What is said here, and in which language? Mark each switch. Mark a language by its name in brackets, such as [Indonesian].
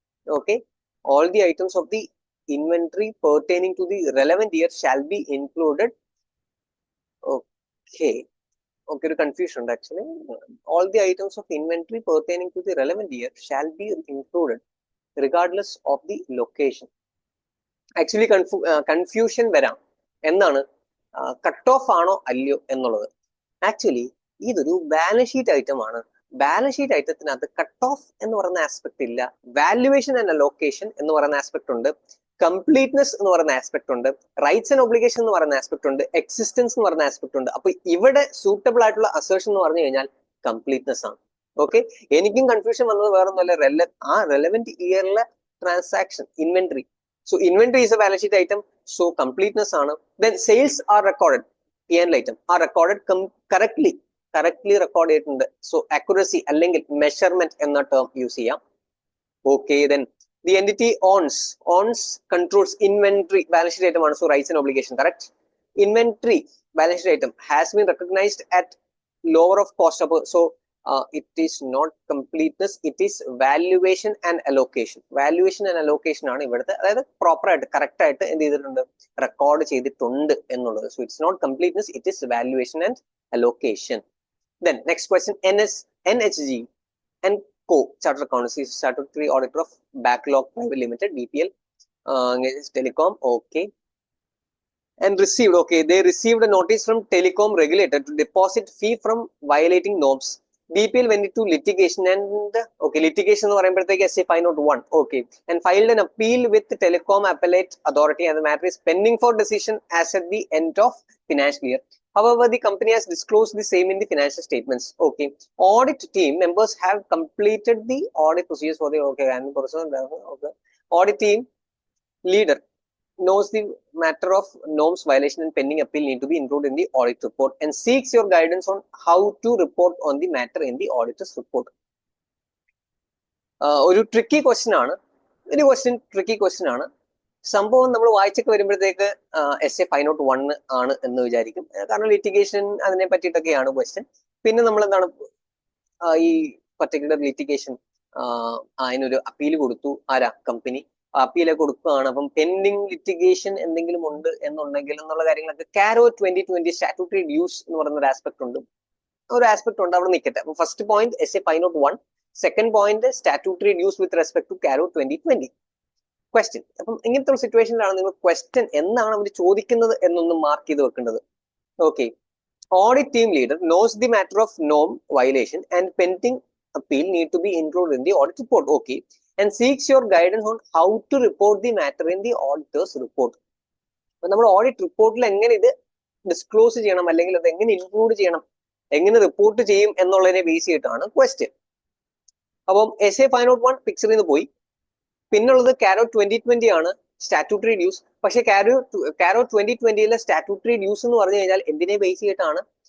[English] Okay, all the items of the inventory pertaining to the relevant year shall be included. [Malayalam] Okay, ഒരു confusion ഉണ്ട് actually. [English] all the items of inventory pertaining to the relevant year shall be included regardless of the location. [Malayalam] Actually confusion വരാം. എന്താണ്, cut off ആണോ അല്ലയോ എന്നുള്ളത്. Actually ഇതൊരു balance sheet item ആണ്. Balance sheet ഐറ്റത്തിനകത്ത് cut off എന്ന് പറയുന്ന ആസ്പെക്ട് ഇല്ല. വാല്യുവേഷൻ ആൻഡ് അലോക്കേഷൻ എന്ന് പറയുന്ന ആസ്പെക്ട് ഉണ്ട്, കംപ്ലീറ്റ്നെസ് എന്ന് പറയുന്ന ആസ്പെക്ട് ഉണ്ട്, റൈറ്റ്സ് ആൻഡ് ഒബ്ലിഗേഷൻ എന്ന് പറയുന്ന ആസ്പെക്ട് ഉണ്ട്, എക്സിസ്റ്റൻസ് എന്ന് പറയുന്ന ആസ്പെക്ട് ഉണ്ട്. അപ്പൊ ഇവിടെ സൂട്ടബിൾ ആയിട്ടുള്ള അസേർഷൻ എന്ന് പറഞ്ഞു കഴിഞ്ഞാൽ കംപ്ലീറ്റ്നെസ് ആണ്. ഓക്കെ, എനിക്കും കൺഫ്യൂഷൻ വന്നത് വേറെ ഒന്നുമല്ല, ആ relevant ഇയറിലെ transaction inventory. [English] So inventory is a balance sheet item, so completeness ആണ്. Then sales are recorded, P&L item are recorded correctly [Malayalam] record ചെയ്തിട്ടുണ്ട്. സോ accuracy അല്ലെങ്കിൽ മെഷർമെന്റ് എന്ന ടേം യൂസ് ചെയ്യാം. [English] Okay, then the entity owns controls inventory, balance sheet item ആണ്. So rights and obligation, correct. Inventory balance sheet item has been recognized at lower of cost. So it is not completeness, it is valuation and allocation. Valuation and allocation [Malayalam] ആണ് ഇവിടുത്തെ, അതായത് proper ആയിട്ട് correct ആയിട്ട് എന്ത് ചെയ്തിട്ടുണ്ട്, record ചെയ്തിട്ടുണ്ട് എന്നുള്ളത്. [English] So it's not completeness, it is valuation and allocation. Then next question, NHG and Co Chartered Accountants is statutory auditor of Backlog Private Limited, BPL, Telecom. Okay, and received, okay, they received a notice from telecom regulator to deposit fee from violating norms. BPL went into litigation and, okay, litigation [Malayalam] എന്ന് പറയുമ്പോഴത്തേക്ക് [English] SA 501, okay, and filed an appeal with the telecom appellate authority, and the matter is pending for decision as at the end of financial year. However, the company has disclosed the same in the financial statements. Okay, audit team members have completed the audit procedures for the, okay, and okay, audit team leader knows the matter of norms violation and pending appeal need to be included in the audit report and seeks your guidance on how to report on the matter in the auditor's report. [Malayalam] ഒരു tricky question ആണ്, tricky question ആണ്. സംഭവം നമ്മൾ വായിച്ചൊക്കെ വരുമ്പോഴത്തേക്ക് SA 501 ആണ് എന്ന് വിചാരിക്കും, കാരണം ലിറ്റിഗേഷൻ അതിനെ പറ്റിയിട്ടൊക്കെയാണ് ക്വസ്റ്റ്യൻ. പിന്നെ നമ്മൾ എന്താണ് ഈ പർട്ടിക്കുലർ ലിറ്റിഗേഷൻ അതിനൊരു അപ്പീൽ കൊടുത്തു, ആരാ, കമ്പനി അപ്പീലൊക്കെ കൊടുക്കുകയാണ്. അപ്പം പെൻഡിങ് ലിറ്റിഗേഷൻ എന്തെങ്കിലും ഉണ്ട് എന്നുണ്ടെങ്കിൽ എന്നുള്ള കാര്യങ്ങളൊക്കെ കാരോ 2020 സ്റ്റാറ്റ്യൂട്ടറി ഡ്യൂസ് എന്ന് പറയുന്ന ഒരു ആസ്പെക്ട് ഉണ്ട്, അവിടെ നിൽക്കട്ടെ. അപ്പൊ first point SA 501, second point statutory dues [English] with respect to [Malayalam] കാരോ 2020. Question, അപ്പം ഇങ്ങനത്തെ ഒരു സിറ്റുവേഷനിലാണ് നിങ്ങൾ ക്വസ്റ്റ്യൻ എന്നാണ് അവർ ചോദിക്കുന്നത് എന്നൊന്ന് മാർക്ക് ചെയ്ത് വെക്കേണ്ടത്. [English] Okay, audit team leader nose the matter of Noam violation and pending appeal need to be included in the audit report, okay, and seeks your guidance on how to report the matter in the auditor's report. [Malayalam] അപ്പൊ നമ്മൾ audit റിപ്പോർട്ടിൽ എങ്ങനെ ഇത് disclose ചെയ്യണം, അല്ലെങ്കിൽ അത് എങ്ങനെ include ചെയ്യണം, എങ്ങനെ റിപ്പോർട്ട് ചെയ്യും എന്നുള്ളതിനെ ബേസ് ചെയ്തിട്ടാണ് ക്വസ്റ്റ്യൻ. അപ്പം SA 501 പിക്ചറിൽ നിന്ന് പോയി. പിന്നുള്ളത് കാരോ 2020 ആണ്, സ്റ്റാറ്റ്യൂട്ടറി ഡ്യൂസ്. പക്ഷെ കാരോ 2020 സ്റ്റാറ്റ്യൂട്ടറി ഡ്യൂസ് എന്ന് പറഞ്ഞു കഴിഞ്ഞാൽ എന്തിനെ ബേസ് ചെയ്തിട്ടാണ്?